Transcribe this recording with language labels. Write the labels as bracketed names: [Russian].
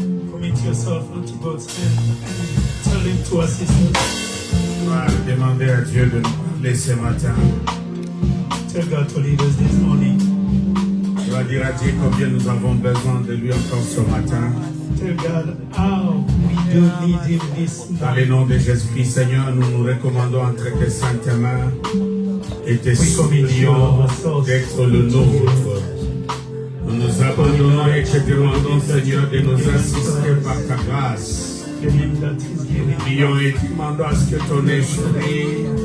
[English] Commit yourself unto God's hand and tell Him to assist us. [French] On va demander à Dieu de nous parler ce matin. [English] Tell God to lead us this morning. [French] On va dire à Dieu combien nous avons besoin de lui encore ce matin. [English] Tell God how we do need Him this [French] Dans le [English] morning. [French] nom de Jésus-Christ, Seigneur, nous nous recommandons entre tes saintes mains et te supplions d'être le nôtre. Nous nous abandonnons et te demandons, Seigneur, de nous assister par ta grâce. [English] The name that is given. [French] Prions et demandons à ce que ton esprit